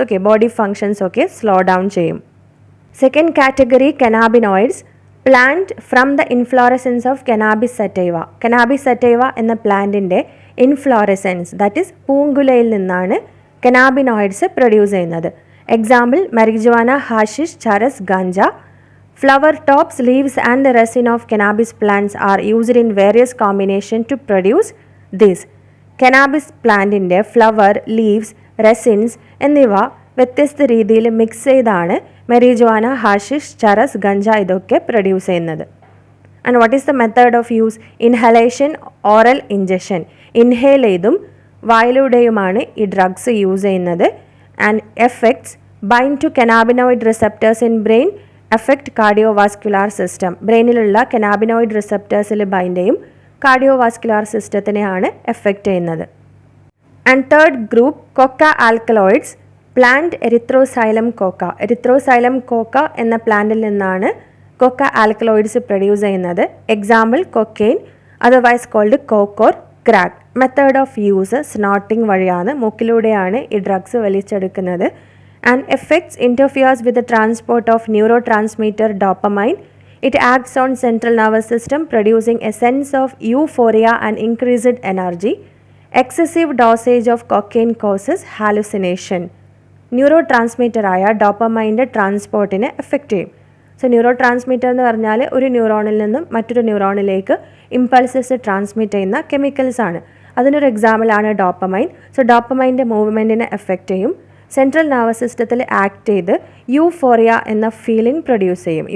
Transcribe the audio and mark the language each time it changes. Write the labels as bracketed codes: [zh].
[ml] Okay, body functions ഒക്കെ slow down ചെയ്യും. [en] Second category cannabinoids, plant from the inflorescence of cannabis sativa. [ml] Cannabis sativa എന്ന പ്ലാന്റിൻ്റെ inflorescence, that is പൂങ്കുലയിൽ നിന്നാണ് cannabinoids produce ചെയ്യുന്നത്. [en] Example marijuana, hashish, charas, ganja. Flower tops, leaves and the resin of cannabis plants are used in various combinations to produce this. [ml] Cannabis പ്ലാന്റിൻ്റെ flower, leaves, resins എന്നിവ വ്യത്യസ്ത രീതിയിൽ mix ചെയ്താണ് മെറിജുവാന, hashish, ചരസ്, ganja ഇതൊക്കെ produce ചെയ്യുന്നത്. [en] And what is the method of use? Inhalation, oral injection. [ml] Inhale ചെയ്തും വായിലൂടെയുമാണ് ഈ drugs use ചെയ്യുന്നത്. [en] And effects bind to cannabinoid receptors in brain, effect cardiovascular system. [ml] ബ്രെയിനിലുള്ള cannabinoid റിസെപ്റ്റേഴ്സിൽ bind ചെയ്യും, കാർഡിയോവാസ്കുലാർ സിസ്റ്റത്തിനെയാണ് എഫക്റ്റ് ചെയ്യുന്നത്. [en] And third group coca alkaloids, plant erythroxylum coca. [ml] എരിത്രോസൈലം cocoa എന്ന പ്ലാന്റിൽ നിന്നാണ് കൊക്ക alkaloids produce ചെയ്യുന്നത്. [en] Example cocaine, otherwise called coke or crack. [ml] Method of use സ്നോട്ടിംഗ് വഴിയാണ്, മൂക്കിലൂടെയാണ് ഈ drugs വലിച്ചെടുക്കുന്നത്. [en] And effects interferes with the transport of neurotransmitter dopamine. It acts on central nervous system, producing a sense of euphoria and increased energy. Excessive dosage of cocaine causes hallucination. [ml] Neurotransmitter ആയ ഡോപ്പമൈൻ്റെ ട്രാൻസ്പോർട്ടിനെ effect ചെയ്യും. So neuro transmitter എന്ന് പറഞ്ഞാൽ ഒരു ന്യൂറോണിൽ നിന്നും മറ്റൊരു ന്യൂറോണിലേക്ക് impulses transmit ചെയ്യുന്ന chemicals ആണ്. അതിനൊരു എക്സാമ്പിളാണ് ഡോപ്പമൈൻ. സോ ഡോപ്പമൈൻ്റെ മൂവ്മെൻറ്റിനെ എഫക്റ്റ് ചെയ്യും, സെൻട്രൽ നെർവസ് സിസ്റ്റത്തിൽ ആക്ട് ചെയ്ത് യൂഫോറിയ എന്ന ഫീലിംഗ് പ്രൊഡ്യൂസ് ചെയ്യും.